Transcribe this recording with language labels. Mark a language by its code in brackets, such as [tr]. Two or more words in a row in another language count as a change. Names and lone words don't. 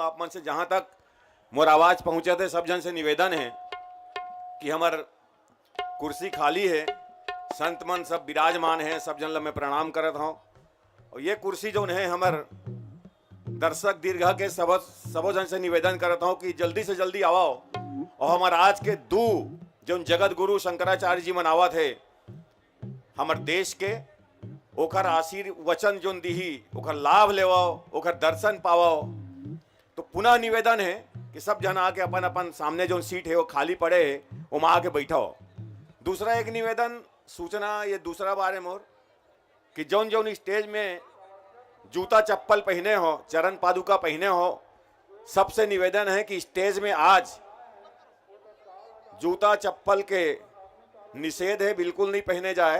[hne] आप मन से जहां तक मोर आवाज पहुंचे थे, सब जन से निवेदन है कि हमार कुर्सी खाली है, संत मन सब विराजमान है, सब जन ला मैं प्रणाम करत हूँ। और ये कुर्सी जो है हमार दर्शक दीर्घा के सबो जन से निवेदन करता हूँ कि जल्दी से जल्दी आओ। और हमार आज के दो जो जगत गुरु शंकराचार्य जी मनावत है हमार देश के, ओखर आशीर्वचन जो दीही, ओखर लाभ लेवाओ, ओखर दर्शन पावाओ। तो पुनः निवेदन है कि सब जन आके अपन अपन सामने जो सीट है वो खाली पड़े है, वो में आके बैठाओ। दूसरा एक निवेदन सूचना, ये दूसरा बार है मोर कि जौन जौन स्टेज में जूता चप्पल पहने हो, चरण पादुका पहने हो, सबसे निवेदन है कि स्टेज में आज जूता चप्पल के निषेध है, बिल्कुल नहीं पहने जाए।